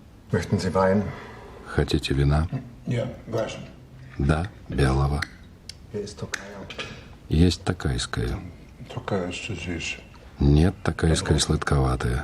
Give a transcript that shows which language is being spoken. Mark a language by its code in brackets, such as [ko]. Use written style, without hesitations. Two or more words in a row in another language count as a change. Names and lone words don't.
[de] Möchten Sie Wein? [ru] Хотите вина? [de] Ja, weißen. [ru] Да, белого. [de] Hier ist Tokaja. [ru] Есть токайское. [de] Такая ist zu süß. [ru] Нет, токайское сладковатое.